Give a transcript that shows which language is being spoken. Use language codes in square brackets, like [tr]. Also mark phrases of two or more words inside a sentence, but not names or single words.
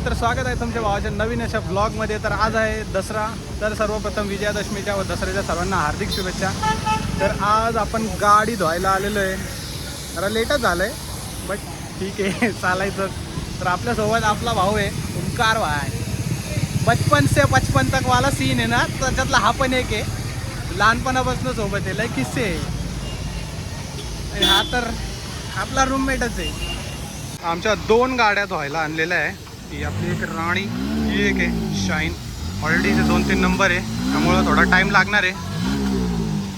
[mr] तर स्वागत आहे तुमच्या भावाच्या नवीन अशा ब्लॉगमध्ये. तर आज आहे दसरा. तर सर्वप्रथम विजयादशमीच्या व दसऱ्याच्या सर्वांना हार्दिक शुभेच्छा. तर आज आपण गाडी धुवायला आलेलो आहे. जरा लेटच झालं आहे बट ठीक आहे चालायचं. तर आपल्यासोबत आपला भाऊ आहे ओंकार भाई. [hi] बचपन से बचपन तक वाला [mr] सीन आहे ना, त्याच्यातला हा पण एक आहे. लहानपणापासून सोबत आहे, लय किस्से आहे. आणि हा तर आपला रूममेटच आहे. आमच्या दोन गाड्या धुवायला आणलेल्या आहे. ही आपली एक राणी, ही एक आहे शाईन. ऑलरेडी इथे 2-3 नंबर आहे, त्यामुळं थोडा टाईम लागणार आहे.